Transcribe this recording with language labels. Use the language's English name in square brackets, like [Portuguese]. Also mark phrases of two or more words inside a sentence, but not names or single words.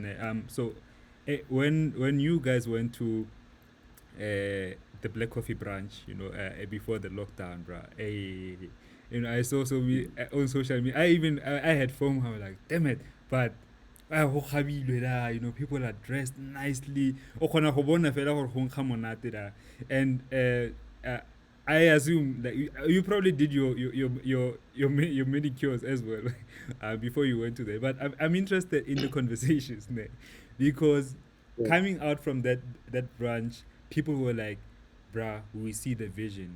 [English] So when you guys went to the Black Coffee branch, before the lockdown, bro. Hey, I saw on social media. I had phone. I was like, damn it, but. [Tswana] Go kgabilwe la, [English] people are dressed nicely. [Tswana] O kgona go bona fela gore go nkga monate la. [English] And I assume that you probably did your manicures as well before you went to there. But I'm interested in the conversations, ne? Because yeah. coming out from that branch, people were like, "Bruh, we see the vision.